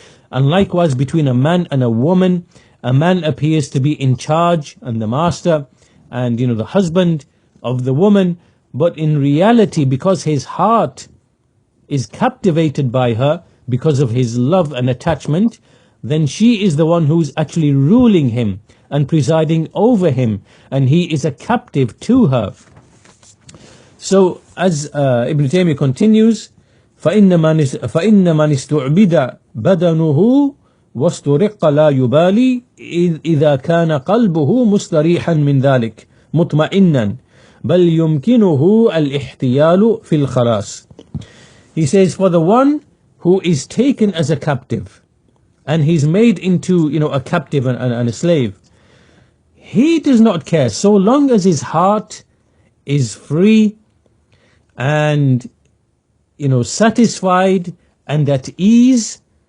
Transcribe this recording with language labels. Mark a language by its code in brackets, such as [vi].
[en] And likewise between a man and a woman, a man appears to be in charge and the master and the husband of the woman, but in reality, because his heart is captivated by her because of his love and attachment, then she is the one who's actually ruling him and presiding over him, and he is a captive to her. So as Ibn Taymiyyah continues, [ar] فَإِنَّ مَنِ اسْتُعْبِدَ بَدَنُهُ وَاسْتُرِقَّ لَا يُبَالِي إِذَا كَانَ قَلْبُهُ مُسْتَرِيحًا مِنْ ذَلِكَ مُطْمَئِنًّا بَلْ يُمْكِنُهُ الْإِحْتِيَالُ فِي الْخَلَاصِ. [en] He says, for the one who is taken as a captive, and he's made into a captive and a slave, he does not care so long as his heart is free and satisfied and at ease.